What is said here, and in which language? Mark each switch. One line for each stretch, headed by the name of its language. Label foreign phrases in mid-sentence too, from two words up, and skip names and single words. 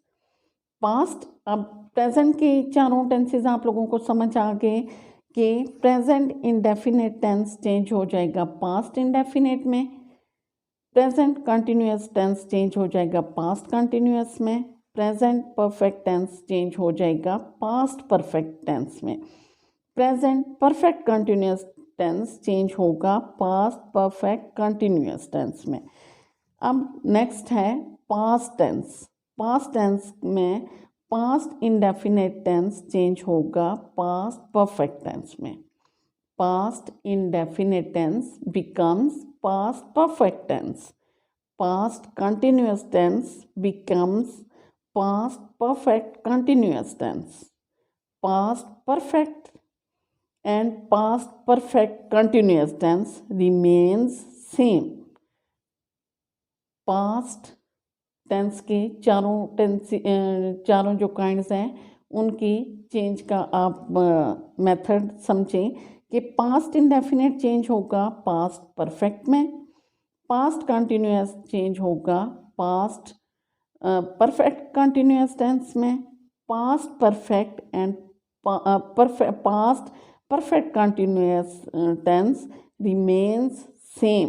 Hindi: पास्ट, अब प्रेजेंट के चारों टेंसेज आप लोगों को समझ आ गए कि
English: present indefinite tense change
Hindi: हो जाएगा
English: past indefinite
Hindi: में,
English: present continuous tense change
Hindi: हो जाएगा
English: past continuous
Hindi: में,
English: present perfect tense change
Hindi: हो जाएगा
English: past perfect tense
Hindi: में,
English: present perfect continuous tense change
Hindi: होगा
English: past perfect continuous tense
Hindi: में। अब नेक्स्ट है
English: past tense. past tense में past indefinite tense change होगा past perfect tense में, past indefinite tense becomes past perfect tense, past continuous tense becomes past perfect continuous tense, past perfect and past perfect continuous tense remains same। past tense
Hindi: के चारों जो काइंड्स हैं उनकी चेंज का आप मेथड समझें कि
English: past indefinite change
Hindi: होगा
English: past perfect
Hindi: में,
English: past continuous change
Hindi: होगा
English: past perfect continuous tense
Hindi: में,
English: past perfect and past perfect continuous tense remains same.